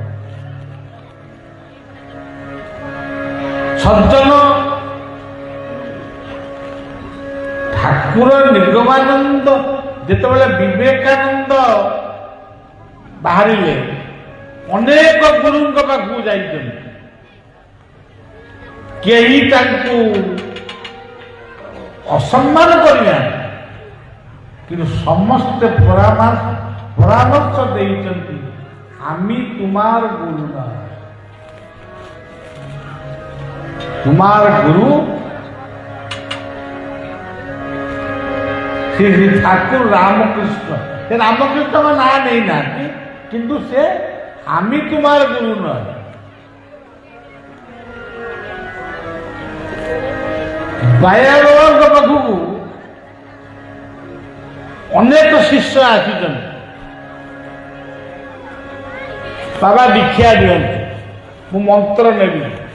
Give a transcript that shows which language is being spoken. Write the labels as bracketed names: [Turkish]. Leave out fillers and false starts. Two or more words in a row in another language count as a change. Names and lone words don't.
[Odia] ସଜ୍ଜନ ଠାକୁର ନିଗମାନନ୍ଦ ଯେତେବେଳେ ବିବେକାନନ୍ଦ ବାହାରିଲେ ଅନେକ ଗୁରୁଙ୍କ ପାଖକୁ ଯାଇଛନ୍ତି, କେହି ତାଙ୍କୁ ଅସମ୍ମାନ କରିନାହାନ୍ତି, କିନ୍ତୁ ସମସ୍ତେ ପରାମର୍ଶ ଦେଇଛନ୍ତି [Bangla] আমি তোমার গুরু না, তোমার গুরু শ্রী শ্রী ঠাকুর রামকৃষ্ণ। সে রামকৃষ্ণ না নেই না, কিন্তু সে আমি তোমার গুরু নয়। [Odia] ବାୟାଳଙ୍କ ପାଖକୁ ଅନେକ ଶିଷ୍ୟ ଆସିଛନ୍ତି, ବାବା ଦୀକ୍ଷା ଦିଅନ୍ତୁ, ମୁଁ ମନ୍ତ୍ର ନେବି।